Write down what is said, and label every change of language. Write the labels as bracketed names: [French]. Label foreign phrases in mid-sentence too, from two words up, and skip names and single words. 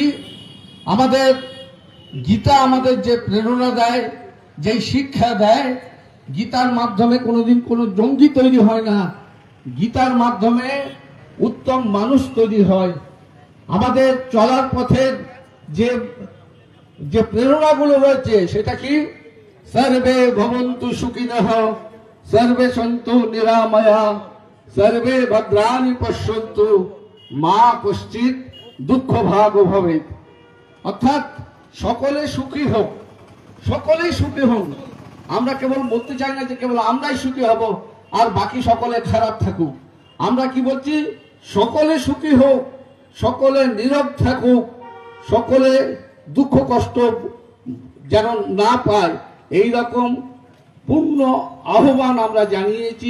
[Bangla] আমাদের গীতা আমাদের যে প্রেরণা দেয়, যেই শিক্ষা দেয়, গীতার মাধ্যমে কোনোদিন কোনো জঙ্গি তৈরি হয় না, গীতার মাধ্যমে উত্তম মানুষ তৈরি হয়। আমাদের চলার পথের যে প্রেরণাগুলো রয়েছে সেটা কি? [Sanskrit] সর্বে ভবন্তু সুখিনঃ, সর্বে সন্তু নিরাময়া, সর্বে ভদ্রাণি পশ্যন্তু, মা কশ্চিৎ দুঃখ ভাগ ভবেৎ। [Bangla] অর্থাৎ সকলে সুখী হোক, সকলেই সুখী হোক। আমরা কেবল বলতে চাই না যে কেবল আমরাই সুখী হব আর বাকি সকলে খারাপ থাকুক। আমরা কি বলছি? সকলে সুখী হোক, সকলে নীরব থাকুক, সকলে দুঃখ কষ্ট যেন না পায়, এই রকম পূর্ণ আহ্বান আমরা জানিয়েছি।